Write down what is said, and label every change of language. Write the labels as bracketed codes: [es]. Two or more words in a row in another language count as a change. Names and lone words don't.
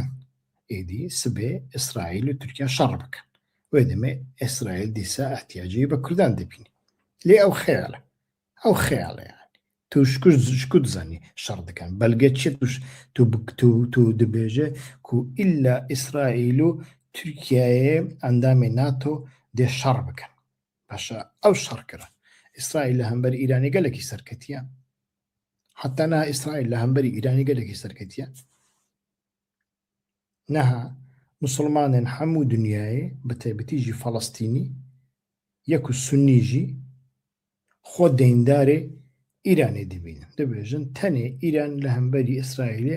[ku] êdî sibê İsraîl û Tirkiye şer bikin wê demê İsraîl dîsa ehtiyacê bi Kurdan dibîne lê ew xeyal e ew xeyal e yani tu ji ku dizanî şer dikin belge çi tu dibêje ku îlla İsraîl û Tirkiyeyê endamê NATO دێ شەڕ بکەن باشە ئەو شەڕکردن ئیسرائیل لە هەمبەر ئیرانی گەلێکی سەرکەتیە حتا نا ئیسرائیل لە هەمبەری ئیرانی گەلێکی سەرکەتیە نەها مسلمانێن هەموو دنیایێ بە تایبەتیژی فەڵەستینی یەک و سونیژی خۆ دەیندارێ ئیرانێ دەبینن دەبێژن تەنێ ئیران لە هەمبەری ئیسرائیلێ